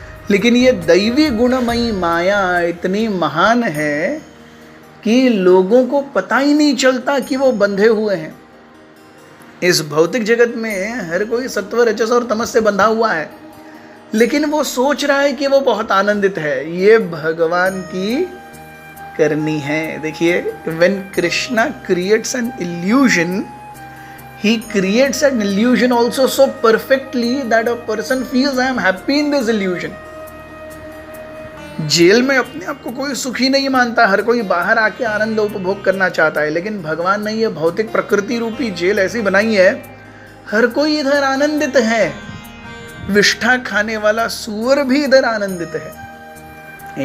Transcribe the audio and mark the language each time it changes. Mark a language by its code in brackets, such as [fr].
[hi] लेकिन ये दैवी गुणमयी माया इतनी महान है कि लोगों को पता ही नहीं चलता कि वो बंधे हुए हैं। इस भौतिक जगत में हर कोई सत्व रजस और तमस से बंधा हुआ है, लेकिन वो सोच रहा है कि वो बहुत आनंदित है। ये भगवान की करनी है। [en] देखिए, when Krishna creates an illusion, he creates an illusion also so perfectly that a person feels I am happy in this illusion. [hi] Jail में अपने आप को कोई सुखी नहीं मानता, हर कोई बाहर आके आनंद उपभोग करना चाहता है, लेकिन भगवान ने ये भौतिक प्रकृति रूपी जेल ऐसी बनाई है, हर कोई इधर आनंदित है। विष्ठा खाने वाला सूअर भी इधर आनंदित है।